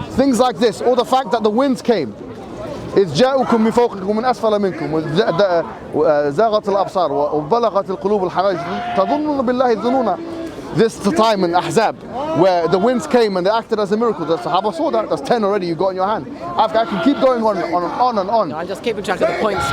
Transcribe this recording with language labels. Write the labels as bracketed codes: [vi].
[en] Things like this, or the fact that the winds came. [ar] إذ جاءكم من فوقكم من أسفل منكم زاغت الأبصار وبلغت القلوب الحناجر تظنون بالله الظنون. [en] This time in Ahzab, where the winds came and they acted as a miracle. The Sahaba saw that. That's 10 already you got in your hand. I can keep going on and on. No, I'm just keeping track of the points.